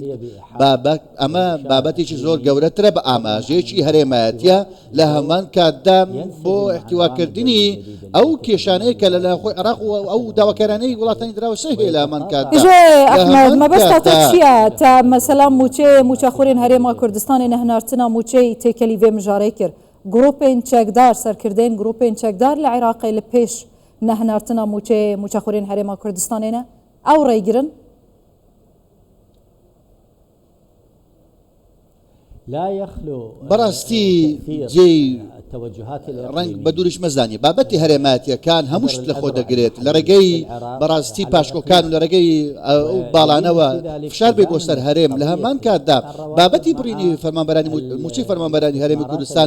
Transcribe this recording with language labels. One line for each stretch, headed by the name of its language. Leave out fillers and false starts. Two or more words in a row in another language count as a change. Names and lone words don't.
Central Kurdish: ئەمە بابەتێکی زۆر گەورەترە بە ئاماژەیەکی هەرێمایەتیە لە هەمان کاتدا بۆ احتیواکردنی ئەو کێشانەیە کە لە خۆی عێراق و ئەو داواکارانەی وڵاتانی دراوسە هەیە لە هەمان کاتدا
Kurdish: مەبەستە چییە تا مەسەلا موچەخورێن هەرێما کوردستانی نەهناردنا موچەی تێکەلی vê mijarê kir گروپên çekdar serkirdeyên grûpên çekdar li Iraqê li pêş nehênartina mûçexurên herêma Kurdistanê ne ew rêgirin
Central Kurdish: بەڕاستی جێی ڕنگ بە دووریش مەزانانی بابەتی هەرێماتیەکان هەمووشت لە خۆ دەگرێت لە ڕێگەی بەڕاستی پاشکۆکان و لە ڕێگەی باڵانەوە فشار بێ بۆ سەر هەرێم لە هەمان کاتدا بابەتی بڕینی فەرمانبەرانی موچەی فەرمانبەرانی هەرێمی کوردستان